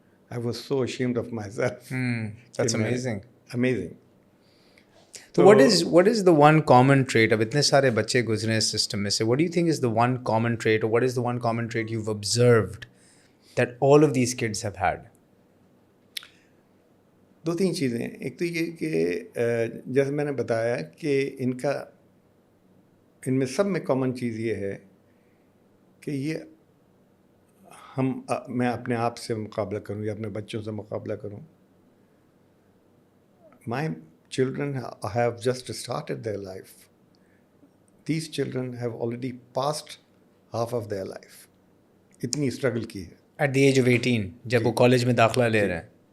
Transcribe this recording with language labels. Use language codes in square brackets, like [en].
[en] I was so ashamed of myself. That's amazing. Amazing. So what is the one common trait? [ur] اب اتنے سارے بچے گزرے اس system میں سے, [en] what do you think is the one common trait, or what is the one common trait you've observed that all of these kids have had? [ur] 2-3 چیزیں. ایک تو یہ کہ جیسے میں نے بتایا کہ ان میں سب میں کامن چیز یہ ہے کہ یہ میں اپنے آپ سے مقابلہ کروں یا اپنے بچوں سے مقابلہ کروں. [en] My children have just started their life. These children have already passed half of their life. [ur] اتنی اسٹرگل کی ہے. [en] At the age of 18, [ur] جب وہ کالج میں داخلہ لے رہے ہیں.